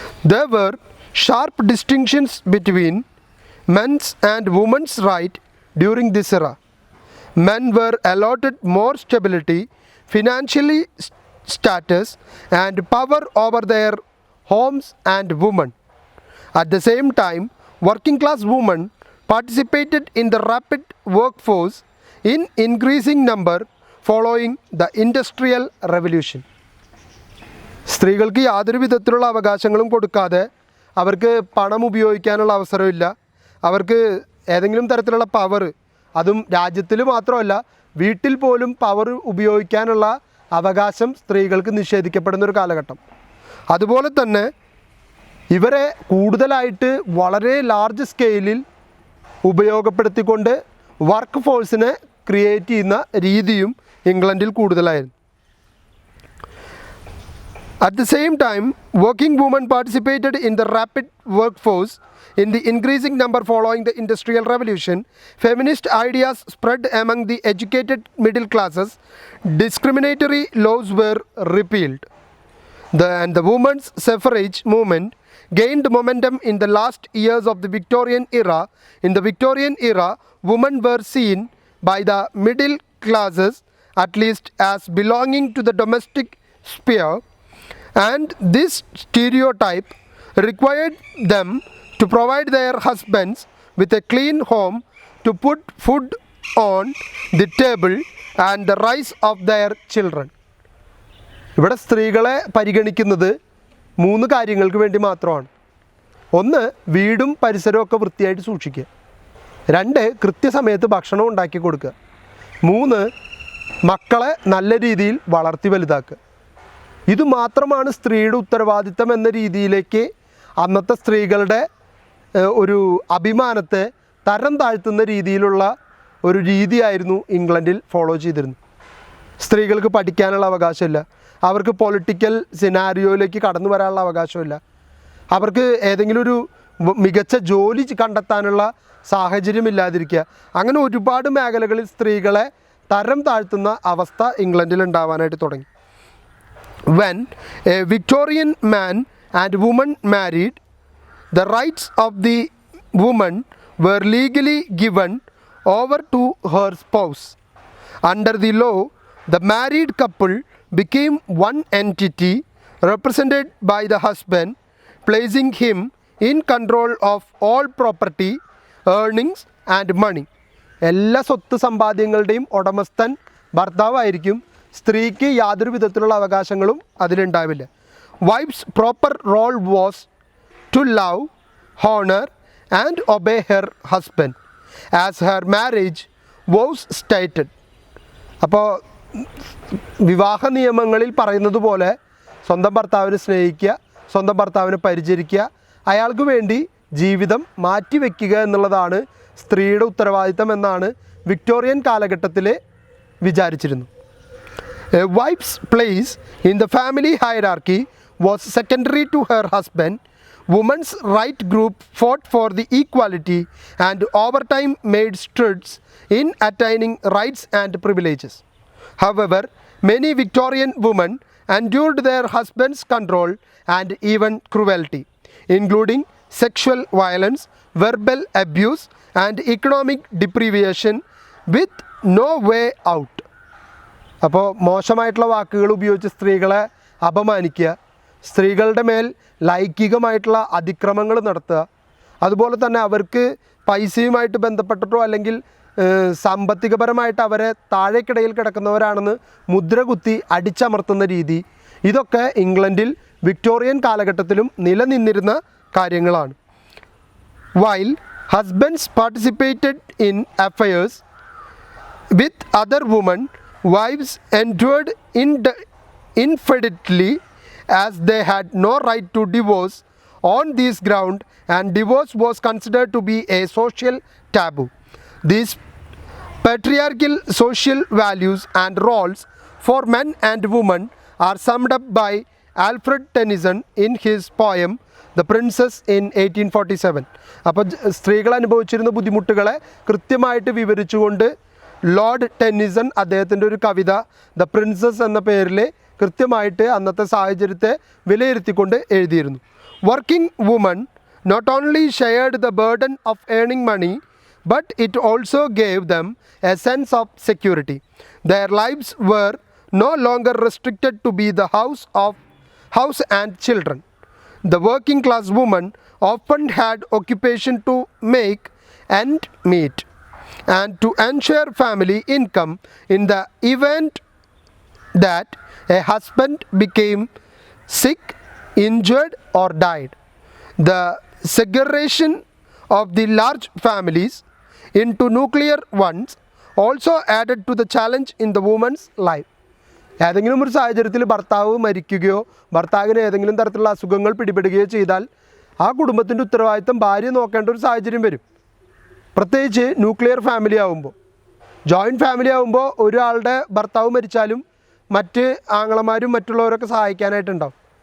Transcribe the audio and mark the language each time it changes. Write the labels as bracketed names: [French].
[English] There were sharp distinctions between men's and women's right during this era. Men were allotted more stability, financially status and power over their homes and women. At the same time, working class women participated in the rapid workforce in increasing number following the Industrial Revolution. [Malayalam] സ്ത്രീകൾക്ക് യാതൊരു വിധത്തിലുള്ള അവകാശങ്ങളും കൊടുക്കാതെ അവർക്ക് പണം ഉപയോഗിക്കാനുള്ള അവസരമില്ല, അവർക്ക് ഏതെങ്കിലും തരത്തിലുള്ള പവർ, അതും രാജ്യത്തിൽ മാത്രമല്ല വീട്ടിൽ പോലും പവർ ഉപയോഗിക്കാനുള്ള അവകാശം സ്ത്രീകൾക്ക് നിഷേധിക്കപ്പെടുന്നൊരു കാലഘട്ടം. അതുപോലെ തന്നെ ഇവരെ കൂടുതലായിട്ട് വളരെ ലാർജ് സ്കെയിലിൽ ഉപയോഗപ്പെടുത്തിക്കൊണ്ട് വർക്ക് ഫോഴ്സിനെ ക്രിയേറ്റ് ചെയ്യുന്ന രീതിയും ഇംഗ്ലണ്ടിൽ കൂടുതലായിരുന്നു. [English] At the same time, working women participated in the rapid workforce in the increasing number following the Industrial Revolution. Feminist ideas spread among the educated middle classes. Discriminatory laws were repealed. The women's suffrage movement gained momentum in the last years of the Victorian era. In the Victorian era, women were seen by the middle classes at least as belonging to the domestic sphere, and this stereotype required them to provide their husbands with a clean home, to put food on the table, and the rise of their children. [Malayalam] ഇവിടെ സ്ത്രീകളെ പരിഗണിക്കുന്നത് 3 കാര്യങ്ങൾക്ക് വേണ്ടി മാത്രമാണ്. 1, വീടും പരിസരവും ഒക്കെ വൃത്തിയായിട്ട് സൂക്ഷിക്കുക. 2, കൃത്യസമയത്ത് ഭക്ഷണം ഉണ്ടാക്കി കൊടുക്കുക. 3, മക്കളെ നല്ല രീതിയിൽ വളർത്തി വലുതാക്കുക. ഇത് മാത്രമാണ് സ്ത്രീയുടെ ഉത്തരവാദിത്തം എന്ന രീതിയിലേക്ക് അന്നത്തെ സ്ത്രീകളുടെ ഒരു അഭിമാനത്തെ തരം താഴ്ത്തുന്ന രീതിയിലുള്ള ഒരു രീതിയായിരുന്നു ഇംഗ്ലണ്ടിൽ ഫോളോ ചെയ്തിരുന്നത്. സ്ത്രീകൾക്ക് പഠിക്കാനുള്ള അവകാശമില്ല, അവർക്ക് പൊളിറ്റിക്കൽ സിനാരിയോയിലേക്ക് കടന്നു വരാനുള്ള അവകാശമില്ല, അവർക്ക് ഏതെങ്കിലും ഒരു മികച്ച ജോലി കണ്ടെത്താനുള്ള സാഹചര്യമില്ലാതിരിക്കുക. അങ്ങനെ ഒരുപാട് മേഖലകളിൽ സ്ത്രീകളെ തരം താഴ്ത്തുന്ന അവസ്ഥ ഇംഗ്ലണ്ടിൽ ഉണ്ടാവാനായിട്ട് തുടങ്ങി. [English] When a Victorian man and woman married, the rights of the woman were legally given over to her spouse. Under the law, the married couple became one entity represented by the husband, placing him in control of all property, earnings and money. [Malayalam] എല്ലാ സ്വത്ത് സമ്പാദ്യങ്ങളുടെയും ഉടമസ്ഥൻ ഭർത്താവായിരിക്കും. സ്ത്രീക്ക് യാതൊരു വിധത്തിലുള്ള അവകാശങ്ങളും അതിലുണ്ടാവില്ല. [English] Wife's proper role was to love, honour and obey her husband as her marriage was stated. [Malayalam] അപ്പോൾ വിവാഹ നിയമങ്ങളിൽ പറയുന്നത് പോലെ സ്വന്തം ഭർത്താവിനെ സ്നേഹിക്കുക, സ്വന്തം ഭർത്താവിനെ പരിചരിക്കുക, അയാൾക്ക് വേണ്ടി ജീവിതം മാറ്റിവെക്കുക എന്നുള്ളതാണ് സ്ത്രീയുടെ ഉത്തരവാദിത്തം എന്നാണ് വിക്ടോറിയൻ കാലഘട്ടത്തിൽ വിചാരിച്ചിരുന്നു. [English] A wife's place in the family hierarchy was secondary to her husband. Women's right group fought for the equality and over time made strides in attaining rights and privileges. However, many Victorian women endured their husbands' control and even cruelty, including sexual violence, verbal abuse, and economic deprivation with no way out. [Malayalam] അപ്പോൾ മോശമായിട്ടുള്ള വാക്കുകൾ ഉപയോഗിച്ച് സ്ത്രീകളെ അപമാനിക്കുക, സ്ത്രീകളുടെ മേൽ ലൈംഗികമായിട്ടുള്ള അതിക്രമങ്ങൾ നടത്തുക, അതുപോലെ തന്നെ അവർക്ക് പൈസയുമായിട്ട് ബന്ധപ്പെട്ടിട്ടോ അല്ലെങ്കിൽ സാമ്പത്തികപരമായിട്ട് അവരെ താഴേക്കിടയിൽ കിടക്കുന്നവരാണെന്ന് മുദ്രകുത്തി അടിച്ചമർത്തുന്ന രീതി, ഇതൊക്കെ ഇംഗ്ലണ്ടിൽ വിക്ടോറിയൻ കാലഘട്ടത്തിലും നിലനിന്നിരുന്ന കാര്യങ്ങളാണ്. [English] While husbands participated in affairs with other women, wives endured infidelity as they had no right to divorce on this ground, and divorce was considered to be a social taboo. These patriarchal social values and roles for men and women are summed up by Alfred Tennyson in his poem The Princess in 1847. [Malayalam] അപ്പോൾ സ്ത്രീകൾ അനുഭവിച്ചിരുന്ന ബുദ്ധിമുട്ടുകളെ കൃത്യമായിട്ട് വിവരിച്ചുകൊണ്ട് Lord Tennyson അദ്ദേഹത്തിൻ്റെ ഒരു കവിത the prince's എന്ന പേരിൽ കൃത്യമായിട്ട് അന്നത്തെ സാഹചര്യത്തെ വിലയിരുത്തിക്കൊണ്ട് എഴുതിയിരുന്നു. [English] Working woman not only shared the burden of earning money, but it also gave them a sense of security. Their lives were no longer restricted to be the house and children. The working class woman often had occupation to make ends meet and to ensure family income in the event that a husband became sick, injured or died. The segregation of the large families into nuclear ones also added to the challenge in the woman's life. [Malayalam] ഏതെങ്കിലും ഒരു സാഹചര്യത്തിൽ ഭർത്താവ് മരിക്കുകയോ ഭർത്താവിന് ഏതെങ്കിലും തരത്തിലുള്ള അസുഖങ്ങൾ പിടിപെടുകയോ ചെയ്താൽ ആ കുടുംബത്തിൻ്റെ ഉത്തരവാദിത്തം ഭാര്യ നോക്കേണ്ട ഒരു സാഹചര്യം വരും. പ്രത്യേകിച്ച് ന്യൂക്ലിയർ ഫാമിലി ആകുമ്പോൾ. ജോയിൻറ്റ് ഫാമിലി ആകുമ്പോൾ ഒരാളുടെ ഭർത്താവ് മരിച്ചാലും മറ്റ് ആങ്ങളമാരും മറ്റുള്ളവരൊക്കെ സഹായിക്കാനായിട്ടുണ്ടാവും.